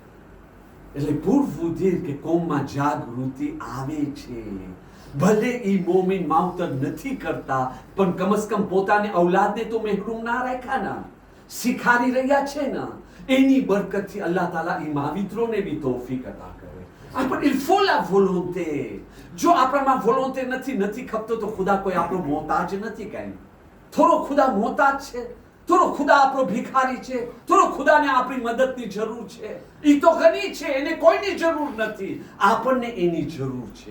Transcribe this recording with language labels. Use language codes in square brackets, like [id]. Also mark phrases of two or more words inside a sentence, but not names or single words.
[gu] એટલે પૂર્વબુદ્ધિ કે કોમમાં જાગૃતિ આવે છે. ભલે ઈ મોમિન માવતર નથી કરતા, પણ કમસ કમ પોતાની ઔલાદને તો મહેરૂમ ના રાખ્યા ના, શીખાડી રહ્યા છે ને. એની બરકતથી અલ્લાહ તાલા ઈ માવિત્રોને બી તૌફીક અતા કરે. પણ [fr] il faut la volonté. [gu] જો આપણામાં વોલોન્ટે નથી ખપતો તો ખુદા કોઈ આપણો મોહતાજ નથી. કાંઈ થોડો ખુદા મોહતાજ છે, થોડો ખુદા આપણો ભિખારી છે, થોડો ખુદાને આપણી મદદની જરૂર છે. ઈ તો ઘણી છે, એને કોઈની જરૂર નથી. આપણને એની જરૂર છે.